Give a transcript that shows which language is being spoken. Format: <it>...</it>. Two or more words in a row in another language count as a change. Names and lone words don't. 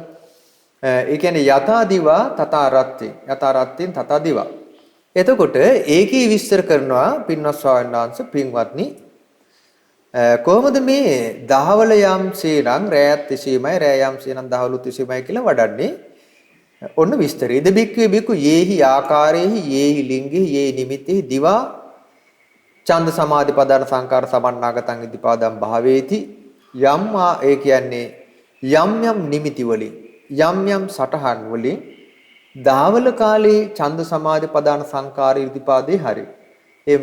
<pi>ඒ කියන්නේ යතා දිවා තතා රත්ති. යතා රත්තින් තතා දිවා.</pi> <si>එතකොට ඒකී විස්තර කරනවා පින්වත් ස්වාමීන් වහන්සේ පින්වත්නි කොහොමද මේ දහවල යම්සේනම් රැයත් එසේමයි රැය යම්සේනම් දහවලුත් එසේමයි කියලා වඩන්නේ ඔන්න විස්තරය.</si> <pi>ඉද බික්කේ බික්කු යේහි ආකාරයේහි යේහි ලිංගෙහි යේහි නිමිත්තේහි දිවා ඡන්ද සමාධි පදාන සංකාර සමන්නාගතං ඉදිපාදම් භාවේති යම්</pi> <si>ඒ කියන්නේ යම් යම් නිමිති වලින් යම් යම් සටහන් වලින් දහවල කාලේ</si> <pi>ඡන්ද සමාධි පදාන සංකාර ඉදිපාදේ</pi> <si>හරි එහෙම</si>